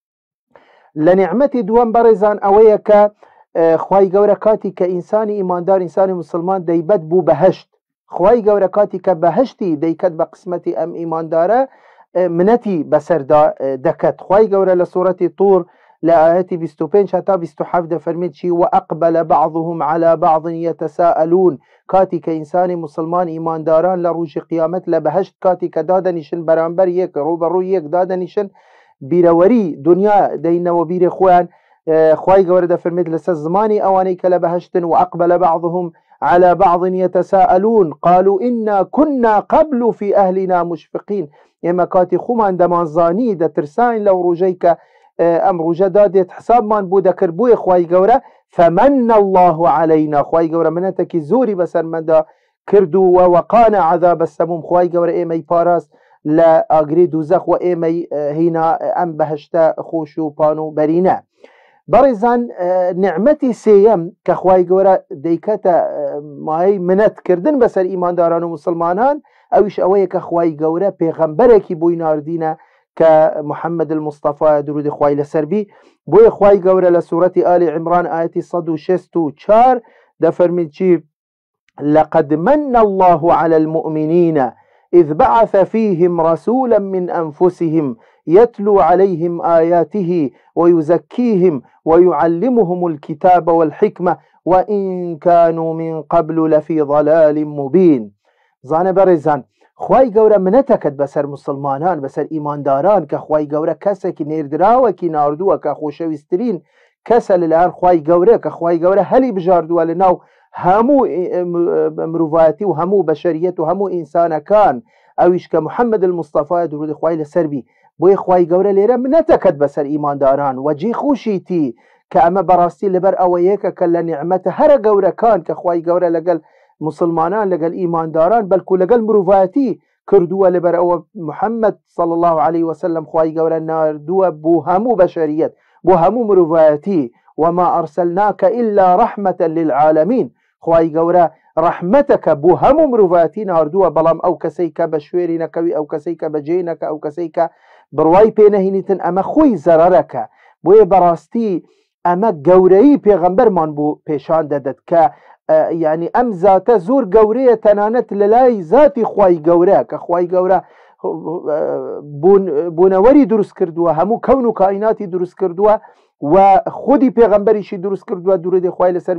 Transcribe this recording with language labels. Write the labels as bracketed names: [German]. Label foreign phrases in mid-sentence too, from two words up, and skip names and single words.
[Central Kurdish] لە نعمەتی دووەم بەڕێزان ئەوەیە کە خوای گەورە کاتی کە ئینسانی ئیماندار، ئینسانی مسلمان دەیبەت بوو بەهەشت، خوای گەورە کاتی کە بەهەشتی دەیکەت بە قسمەتی ئەم ئیماندارە منەتی بەسەردا دەکەت. خوای گەورە لە سوورەتی طور لە ئاەتی 25 تا 27 دەفەرمێت چی [Arabic] وەئەقبەلە بعضهم على بعض يتساءلون. [Central Kurdish] کاتی کە ئینسانی مسلمان ئیمانداران لە ڕۆژی قیامەت لە بەهەشت کاتی کە دادەنیشن بەرامبەر یەک، ڕوبەڕووی یەک دادەنیشن، بیرەوەری دنیا دەینەوە بیرێ خۆیان. خوای گەورە دەفەرمێت لەسەر زمانی ئەوانەی کە لە بەهەشتن [Arabic] وەئەقبەلە بعضهم على بعض يتساءلون قالوا إنا كنا قبل في أهلنا مشفقين. [Central Kurdish] ئێمە کاتی خۆمان دەمانزانی دەترساین لەو ڕۆژەی کە ئەم ڕۆژە دادێت حسابمان بوو دەکرد. بۆیە خوای گەورە [Arabic] فمن الله علينا، [Central Kurdish] خوای گەورە منەتێکی زۆری بەسەرمەدا کردووە [Arabic] وەقانە عذاب السموم، [Central Kurdish] خوای گەورە ئێمەی پاراست لە ئاگری دووزەخ و ئێمەی هینا ئەم بەهەشتە خۆش و پان و بەرینە. بەڕێزان نعمەتی سێیەم کە خوای گەورە دەیکەتە مایەی منەتکردن بەسەر ئیمانداران و مسلمانان، ئەویش ئەوەیە کە خوای گەورە پێغەمبەرێکی بۆی ناردینە کە محەممەد المستەفا درودی خوای لەسەر بی. بۆیە خوای گەورە لە سوورەتی ئالی عیمران ئاەتی 164 دەفەرمێت چی [Arabic] لقد من الله على المؤمنين إذ بعث فيهم رسولا من أنفسهم يتلو عليهم آياته ويزكيهم ويعلمهم الكتاب والحكمة وإن كانوا من قبل لفي ضلال مبين. [Central Kurdish] زانە بەڕێزان خوای گەورە منەتەکەت بەسەر مسلمانان، بەسەر ئیمانداران کە خوای گەورە کەسێکی نێردراوەکی ناردووە کە خۆشەویستترین کەسە لەلایەن خوای گەورە، کە خوای گەورە هەلی بژاردووە لە ناو هەموو مرۆڤایەتی و هەموو بەشەریەت و هەموو ئینسانەکان، ئەویش کە محەممەد المستەفا درودی خوای لەسەر بی. بۆیە خوای گەورە لێرە منەتەکەت بەسەر ئیمانداران وەجێ خوشیتی کە ئەمە بەڕاستی لەبەر ئەوەیەکە کە لە نعمەتە هەرە گەورەکان کە خوای گەورە لەگەڵ مسلمانان، لەگەڵ ئیمانداران، بەلکو لەگەڵ مرۆڤایەتی کردووە، لەبەر ئەوە محەممەد [Arabic] صلی الله عليه وسلم [Central Kurdish] خوای گەورە ناردووە بۆ هەموو بەشەریەت، بۆ هەموو مرۆڤایەتی [Arabic] وما أرسلناك إلا رحمة للعالمين. [Central Kurdish] خوای گەورە ڕەحمەتەکە بۆ هەموو مرۆڤایەتی ناردووە، بەڵام ئەو کەسەی کە بە شوێری نەکەوی، ئەو کەسەی کە بەجێ نەکە، ئەو کەسەی کە بڕوای پێنەهێنیتن، ئەمە خۆی زەرەرەکە. بۆیە بەڕاستی ئەمە گەورەی پێغەمبەرمان بۆ پێشان دەدەت کە یعنی ئەم زاتە زۆر گەورەیە تەنانەت لە لای زاتی خوای گەورە کە خوای گەورە بوونەوەری دروست کردووە، هەموو کەون و کائیناتی دروست کردووە و خودی پێغەمبەریشی دروست کردووە درودی خوای لەسەروی.